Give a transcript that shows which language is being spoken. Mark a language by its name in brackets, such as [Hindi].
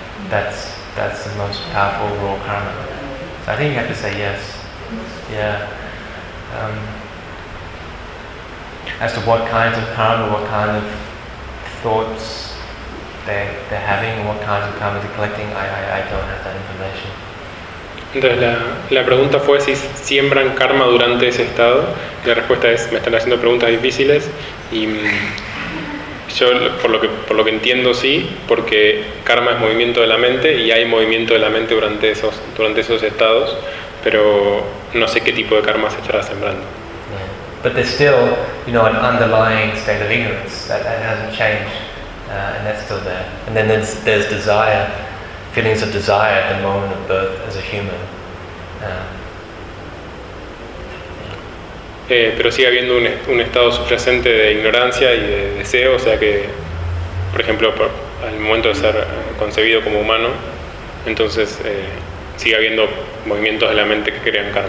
[English] That's the most powerful raw karma. So I think you have to say yes. Yeah. As to what kinds of karma, what kind of thoughts they're having, what kinds of karma they're collecting, I don't have that information. [Spanish] Entonces la pregunta fue si siembran karma durante ese estado. La respuesta es, me están haciendo preguntas difíciles, y yo por lo que entiendo sí, porque karma es movimiento de la mente y hay movimiento de la mente durante esos estados, pero no sé qué tipo de karma se estará sembrando. [English] But there's still, you know, an underlying state of ignorance that hasn't changed, and that's still there. And then there's desire, feelings of desire at the moment of birth as a human. [Spanish] Pero sigue habiendo un estado subyacente de ignorancia y de deseo, o sea que, por ejemplo, al momento de ser concebido como humano, entonces sigue habiendo movimientos de la mente que crean karma.